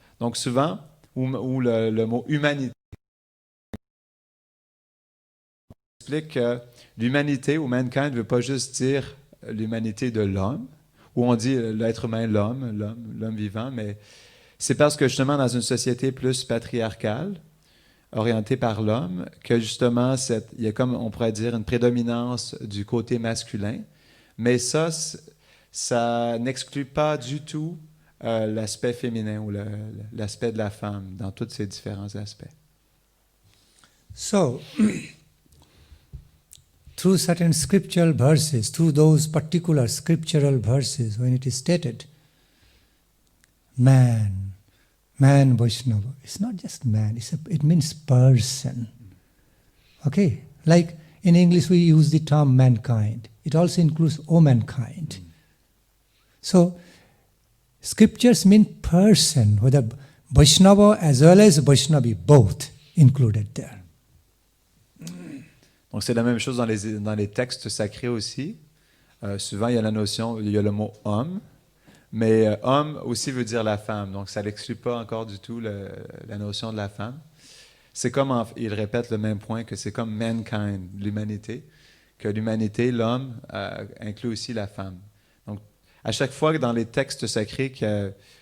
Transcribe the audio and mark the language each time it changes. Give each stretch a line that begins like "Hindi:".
French: Donc souvent, ou le mot humanité explique que l'humanité ou mankind ne veut pas juste dire l'humanité de l'homme, ou on dit l'être humain, l'homme vivant, mais c'est parce que justement dans une société plus patriarcale, orienté par l'homme, que justement, il y a comme, on pourrait dire, une prédominance du côté masculin. Mais ça n'exclut pas du tout l'aspect féminin ou l'aspect de la femme dans tous ces différents aspects.
English: So, through certain scriptural verses, through those particular scriptural verses, when it is stated, man Vaishnava, it's not just man, it means person. Okay, like in English we use the term mankind. It also includes womankind. So, scriptures mean person, whether Vaishnava as well as Vaishnavi, both included there.
French: Donc c'est la même chose dans les textes sacrés aussi. Souvent il y a le mot homme, mais homme aussi veut dire la femme, donc ça n'exclut pas encore du tout la notion de la femme. C'est comme, il répète le même point, que c'est comme mankind, l'humanité, que l'humanité, l'homme, inclut aussi la femme. Donc à chaque fois que dans les textes sacrés qu'il